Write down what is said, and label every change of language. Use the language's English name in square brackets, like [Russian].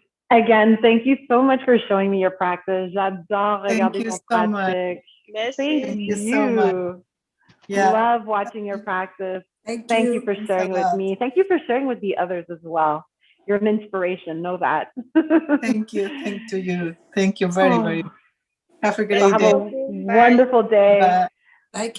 [English] Again, thank you so much for showing me your practice. [French] J'adore regarder ton pratique. [English] Thank you so much. Yeah. Love watching your practice. Thank you for sharing with me. Thank you for sharing with the others as well. You're an inspiration, know that. Thank you. Thank you. Thank you very, very much. Have a great day. Have a wonderful day. Bye,